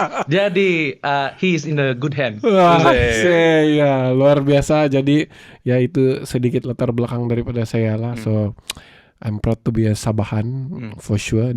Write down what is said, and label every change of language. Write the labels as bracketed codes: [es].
[ms] Jadi [en] he is in the good hand. [ms] Wah, ya luar biasa. Jadi ya itu sedikit latar belakang daripada saya lah. [en] So I'm proud to be a Sabahan for sure.